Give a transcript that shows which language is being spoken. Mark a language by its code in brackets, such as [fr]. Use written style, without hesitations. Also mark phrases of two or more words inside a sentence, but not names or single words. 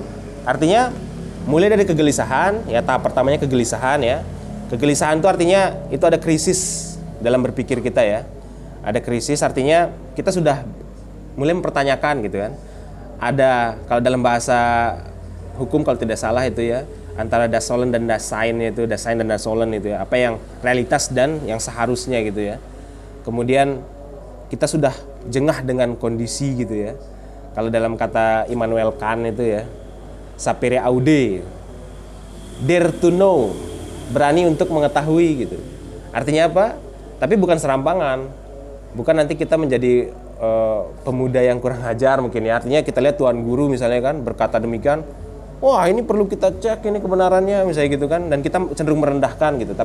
[id] Artinya mulai dari kegelisahan, ya tahap pertamanya kegelisahan ya. Kegelisahan itu artinya itu ada krisis dalam berpikir kita ya. Ada krisis artinya kita sudah mulai mempertanyakan gitu kan. Ada, kalau dalam bahasa hukum kalau tidak salah itu ya, antara [de] das Sollen [id] dan [de] das Sein [id] itu, [de] das Sein [id] dan [de] das Sollen [id] itu ya, apa yang realitas dan yang seharusnya gitu ya. Kemudian kita sudah jengah dengan kondisi gitu ya. Kalau dalam kata Immanuel Kant itu ya, [la] sapere aude, [en] dare to know, [id] berani untuk mengetahui gitu. Artinya apa? Tapi bukan serampangan, bukan nanti kita menjadi pemuda yang kurang ajar mungkin ya. Artinya kita lihat tuan guru misalnya kan berkata demikian, wah ini perlu kita cek ini kebenarannya misalnya gitu kan, dan kita cenderung merendahkan gitu.